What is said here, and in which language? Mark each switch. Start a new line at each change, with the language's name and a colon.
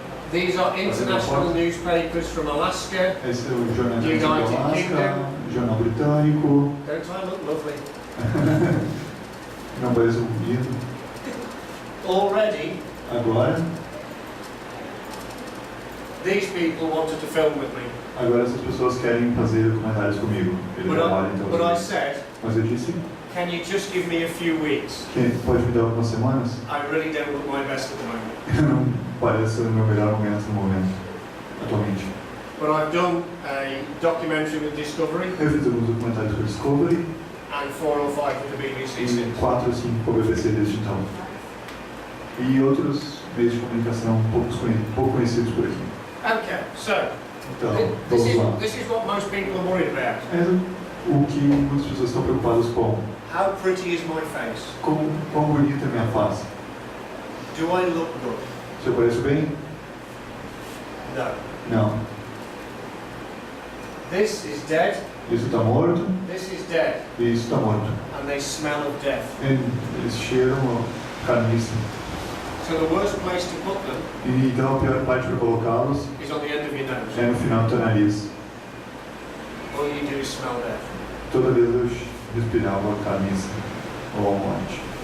English: These are international newspapers from Alaska.
Portuguese: Esse é o jornalismo do
English: United
Portuguese: Alasca,
English: Kingdom.
Portuguese: jornal britânico.
English: Don't I look lovely?
Portuguese: Não parece um bonito.
English: Already,
Portuguese: Agora,
English: these people wanted to film with me.
Portuguese: agora essas pessoas querem fazer comentários comigo. Eles trabalham então.
English: But I said,
Portuguese: Mas eu disse,
English: can you just give me a few weeks?
Portuguese: que pode me dar algumas semanas?
English: I really don't look my best at the moment.
Portuguese: Eu não parece o meu melhor momento no momento, atualmente.
English: But I've done a documentary with Discovery
Portuguese: Eu fiz alguns documentários com a Discovery
English: and 4 or 5 with the BBC
Portuguese: e
English: since.
Portuguese: 4 ou 5 com a BBC desde então. E outros meios de comunicação pouco conhecidos por aqui.
English: Okay, so
Portuguese: Então, vamos lá.
English: this is what most people are worried about.
Portuguese: É o que muitas pessoas estão preocupadas com.
English: How pretty is my face?
Portuguese: Quão bonita é a minha face.
English: Do I look good?
Portuguese: Se eu pareço bem?
English: No.
Portuguese: Não.
English: This is dead,
Portuguese: Isso está morto
English: this is dead,
Portuguese: e isso está morto.
English: and they smell of death.
Portuguese: Eles cheiram a carniça.
English: So the worst place to put them
Portuguese: E então a pior parte para colocá-los
English: is on the end of your nose.
Portuguese: é no final do teu nariz.
English: All you do is smell death.
Portuguese: Toda vez eu respirava a carniça ou a morte.